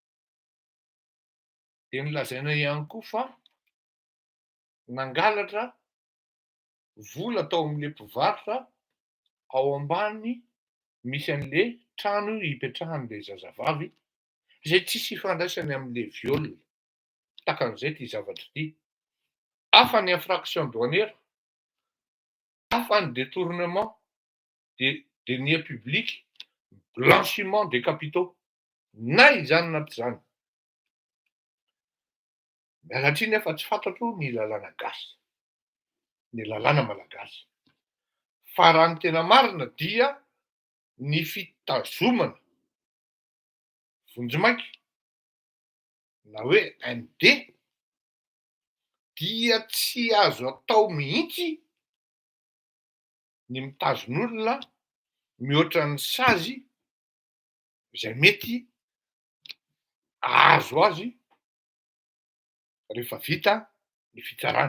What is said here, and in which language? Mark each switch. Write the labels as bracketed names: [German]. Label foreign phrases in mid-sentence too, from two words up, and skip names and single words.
[Malagasy] Dia nilazaina ihany koa fa nangalatra vola tao amin'ilay mpivarotra ao ambany misy an'ilay trano hipetrahan'ilay zazavavy izay tsisy ifandraisany amin'ilay viol. Takan'izay ty zavatra ty. Hafa ny [French] infraction douanière, [Malagasy] hafa ny [French] détournement de deniers publics blanchiment des capitaux. [Malagasy] Na izany na tsy zany. Mialatry nefa tsy fantatro ny lalàna gasy, ny lalàna malagasy. Fa raha ny tena marina dia ny fitazomana vonjimaiky na hoe ND dia tsy azo atao mihitsy ny mitazon'olona mihoatra ny sazy izay mety azo azy rehefa vita ny fitsarana.